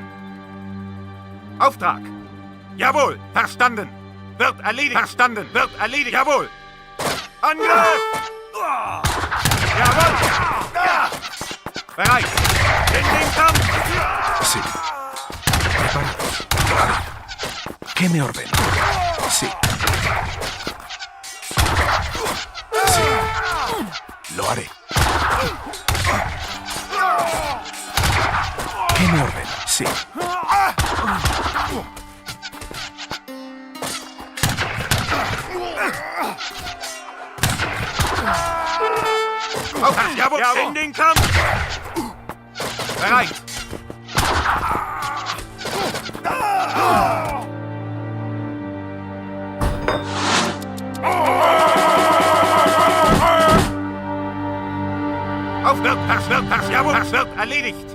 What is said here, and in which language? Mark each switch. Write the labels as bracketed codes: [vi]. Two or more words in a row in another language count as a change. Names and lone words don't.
[de] Auftrag. Jawohl, verstanden. Wird erledigt. Verstanden, wird erledigt. Jawohl. Angriff! Jawohl. Ja. Bereit. In den Kampf. [es] Sí. Preparado. Lo haré. ¿Qué me ordena? Sí. Sí. Lo haré. ¿Qué me ordena? Sí. [de] Jawohl, in den Kampf. Bereit. Jawohl, das wird erledigt.